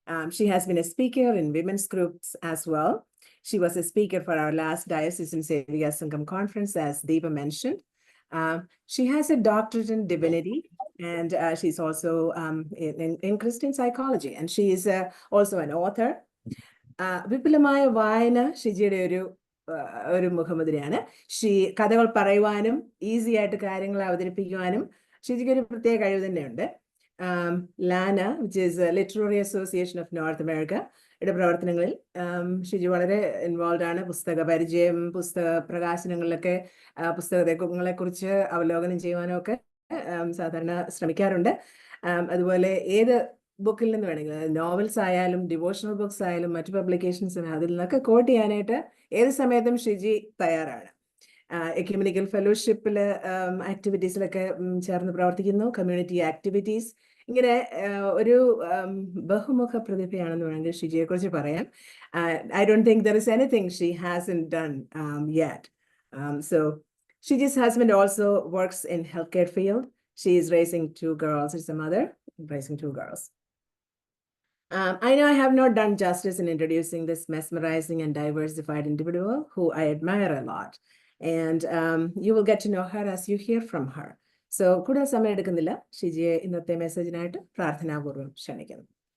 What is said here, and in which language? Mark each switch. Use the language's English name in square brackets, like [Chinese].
[English] She has been a speaker in women's groups as well. She was a speaker for our last Diocesan Sevya Sangam conference, as Deva mentioned. She has a doctorate in divinity, and she's also in Christian psychology, and she is also an author. [Malayalam] വിപുലമായ വായന ഷിജിയുടെ ഒരു മുഖമുദ്രയാണ്. കഥകൾ പറയുവാനും easy ആയിട്ട് കാര്യങ്ങൾ അവതരിപ്പിക്കുവാനും ഷിജിക്ക് ഒരു പ്രത്യേക കഴിവ് തന്നെയുണ്ട്. ലാന, [English] which is [Malayalam] literary association of north America യുടെ പ്രവർത്തനങ്ങളിൽ ഷിജി വളരെ ഇൻവോൾവ് ആണ്. പുസ്തക പരിചയം, പുസ്തക പ്രകാശനങ്ങളിലൊക്കെ പുസ്തകങ്ങളെ കുറിച്ച് അവലോകനം ചെയ്യുവാനും ഒക്കെ സാധാരണ ശ്രമിക്കാറുണ്ട്. അതുപോലെ ഏത് ബുക്കിൽ നിന്ന് വേണമെങ്കിൽ, നോവൽസ് ആയാലും ഡിവോഷണൽ ബുക്സ് ആയാലും മറ്റു പബ്ലിക്കേഷൻസ് അതിൽ നിന്നൊക്കെ കോട്ട് ചെയ്യാനായിട്ട് ഏത് സമയത്തും ഷിജി തയ്യാറാണ്. എക്യുമെനിക്കൽ ഫെലോഷിപ്പിൽ ആക്ടിവിറ്റീസിലൊക്കെ ചേർന്ന് പ്രവർത്തിക്കുന്നു. കമ്മ്യൂണിറ്റി ആക്ടിവിറ്റീസ്, ഇങ്ങനെ ഒരു ബഹുമുഖ പ്രതിഭയാണെന്ന് വേണമെങ്കിൽ ഷിജിയെ കുറിച്ച് പറയാം. [English] I don't think there is anything she hasn't done yet. So Shiji's husband also works in healthcare field. She is raising 2 girls. It's a mother raising 2 girls. I know I have not done justice in introducing this mesmerizing and diversified individual who I admire a lot. And you will get to know her as you hear from her. [Malayalam] So, കൂടുതൽ സമയം എടുക്കുന്നില്ല. ഷിജിയെ ഇന്നത്തെ മെസ്സേജിനായിട്ട് പ്രാർത്ഥനാപൂർവ്വം ക്ഷണിക്കുന്നു.